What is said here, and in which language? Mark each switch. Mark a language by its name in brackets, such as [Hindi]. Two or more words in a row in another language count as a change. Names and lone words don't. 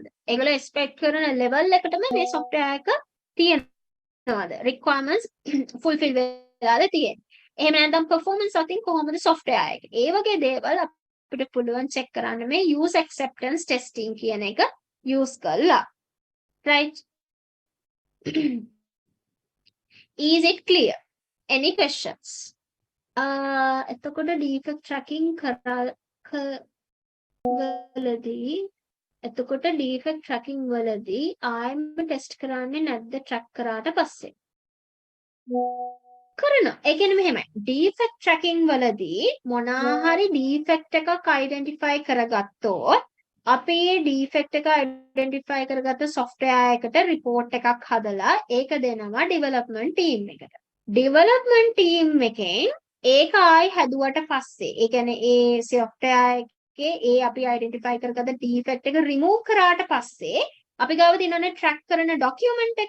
[Sinhala] ඒගොල්ලෝ expect කරන level එකටම මේ software එක තියෙනවද? [English] requirements fulfill [Sinhala] වෙලාද තියෙන්නේ. එහෙම නැත්නම් performance අතින් කොහොමද software එක? ඒ වගේ දේවල් අපිට පුළුවන් check කරන්න මේ [English] user acceptance testing [Sinhala] කියන එක use කරලා. [English] Right? Is it clear? Any questions? [Sinhala] එතකොට [English] defect tracking [Sinhala] වලදී එතකොට [English] defect tracking [Sinhala] වලදී ආයෙම test කරන්නේ නැද්ද track කරාට පස්සේ? කරනවා. ඒ කියන්නේ මෙහෙමයි. [English] defect tracking [Sinhala] වලදී මොනවා හරි defect එකක් identify කරගත්තොත් අපි defect එක identify කරගත්ත software එකට report එකක් හදලා ඒක දෙනවා [English] development team [Sinhala] එකට. [English] development team [Sinhala] එකෙන් ඒක ආයි හැදුවට පස්සේ ඒ කියන්නේ ඒ software එකේ ඒ අපි identify කරගත්ත defect එක remove කරාට පස්සේ අපි ගාව තියෙනනේ track කරන document එක.